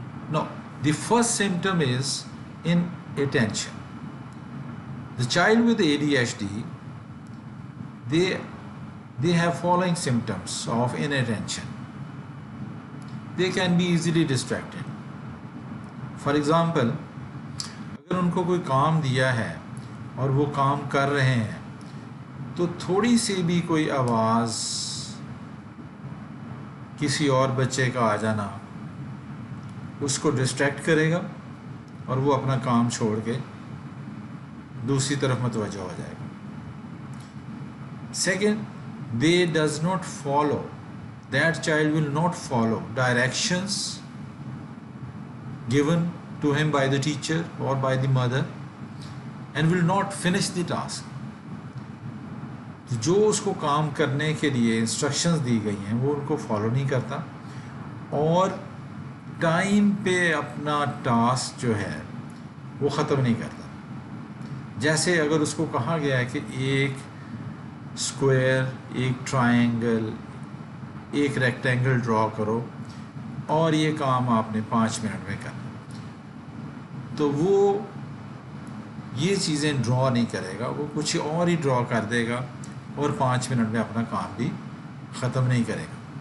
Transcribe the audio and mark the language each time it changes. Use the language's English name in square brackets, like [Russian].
[English] Now, the first symptom is inattention. The child with ADHD, they have following symptoms of inattention. They can be easily distracted. For example, [Urdu] اگر ان کو کوئی کام دیا ہے اور وہ کام کر رہے ہیں تو تھوڑی سی بھی کوئی آواز، کسی اور بچے کا آ جانا اس کو ڈسٹریکٹ کرے گا اور وہ اپنا کام چھوڑ کے دوسری طرف متوجہ ہو جائے گا. [English] Second, they does not follow, that child will not follow directions given to him by the teacher or by the mother and will not finish the task. [Urdu] جو اس کو کام کرنے کے لیے انسٹرکشنز دی گئی ہیں وہ ان کو فالو نہیں کرتا اور ٹائم پہ اپنا ٹاسک جو ہے وہ ختم نہیں کرتا. جیسے اگر اس کو کہا گیا ہے کہ ایک اسکوائر، ایک ٹرائنگل، ایک ریکٹینگل ڈرا کرو اور یہ کام آپ نے 5 منٹ میں کرنا، تو وہ یہ چیزیں ڈرا نہیں کرے گا، وہ کچھ اور ہی ڈرا کر دے گا اور 5 منٹ میں اپنا کام بھی ختم نہیں کرے گا.